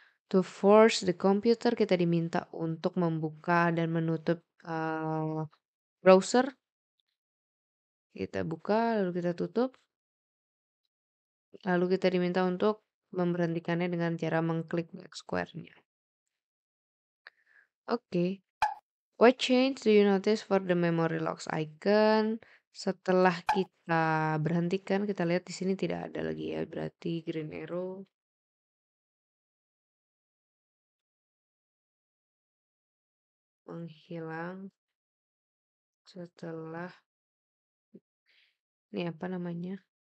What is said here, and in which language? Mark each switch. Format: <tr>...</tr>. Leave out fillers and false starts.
<en>To force the computer,</en> <id>kita diminta untuk membuka dan menutup browser. Kita buka, lalu kita tutup. Lalu kita diminta untuk memberhentikannya dengan cara mengklik black square-nya. Oke.</id> <en>What change do you notice for the memory logs icon?</en> <id>Setelah kita berhentikan, kita lihat di sini tidak ada lagi ya, berarti green arrow menghilang setelah ini apa namanya?</id>